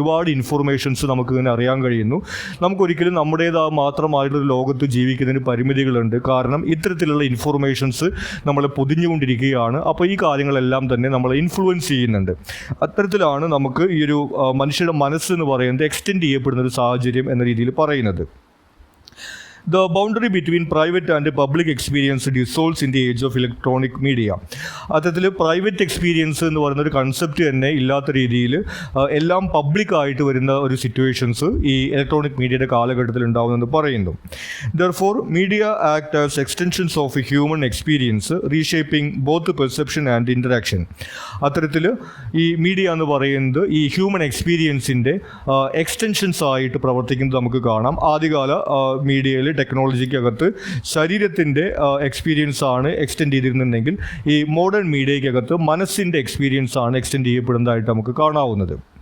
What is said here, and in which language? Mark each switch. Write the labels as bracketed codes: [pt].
[ml] ഒരുപാട് ഇൻഫോർമേഷൻസ് നമുക്കിങ്ങനെ അറിയാൻ കഴിയുന്നു. നമുക്കൊരിക്കലും നമ്മുടേതായ മാത്രമായിട്ടൊരു ലോകത്ത് ജീവിക്കുന്നതിന് പരിമിതികളുണ്ട്. കാരണം ഇത്തരത്തിലുള്ള ഇൻഫോർമേഷൻസ് നമ്മളെ പൊതിഞ്ഞുകൊണ്ടിരിക്കുകയാണ്. അപ്പോൾ ഈ കാര്യങ്ങളെല്ലാം തന്നെ നമ്മളെ ഇൻഫ്ലുവൻസ് ചെയ്യുന്നുണ്ട്. അത്തരത്തിലാണ് നമുക്ക് ഈ ഒരു മനുഷ്യരുടെ മനസ്സെന്ന് പറയുന്നത് എക്സ്റ്റെൻഡ് ചെയ്യപ്പെടുന്ന ഒരു സാഹചര്യം എന്ന രീതിയിൽ പറയുന്നത്. [en] The boundary between private and public experience dissolves in the age of electronic media. [ml] അത്തരത്തിൽ പ്രൈവറ്റ് എക്സ്പീരിയൻസ് എന്ന് പറയുന്നൊരു കൺസെപ്റ്റ് തന്നെ ഇല്ലാത്ത രീതിയിൽ എല്ലാം പബ്ലിക്കായിട്ട് വരുന്ന ഒരു സിറ്റുവേഷൻസ് ഈ ഇലക്ട്രോണിക് മീഡിയയുടെ കാലഘട്ടത്തിൽ ഉണ്ടാകുമെന്ന് പറയുന്നു. [en] Therefore, media act as extensions of a human experience, reshaping both perception and interaction. [ml] അത്തരത്തിൽ ഈ മീഡിയ എന്ന് പറയുന്നത് ഈ ഹ്യൂമൻ എക്സ്പീരിയൻസിൻ്റെ എക്സ്റ്റൻഷൻസ് ആയിട്ട് പ്രവർത്തിക്കുന്നത് നമുക്ക് കാണാം. ആദ്യകാല മീഡിയയിൽ ടെക്നോളജിക്കകത്ത് ശരീരത്തിൻ്റെ എക്സ്പീരിയൻസ് ആണ് എക്സ്റ്റെൻഡ് ചെയ്തിരുന്നുണ്ടെങ്കിൽ ഈ മോഡേൺ മീഡിയയ്ക്കകത്ത് മനസ്സിൻ്റെ എക്സ്പീരിയൻസ് ആണ് എക്സ്റ്റെൻഡ് ചെയ്യപ്പെടുന്നതായിട്ട് നമുക്ക് കാണാവുന്നത്.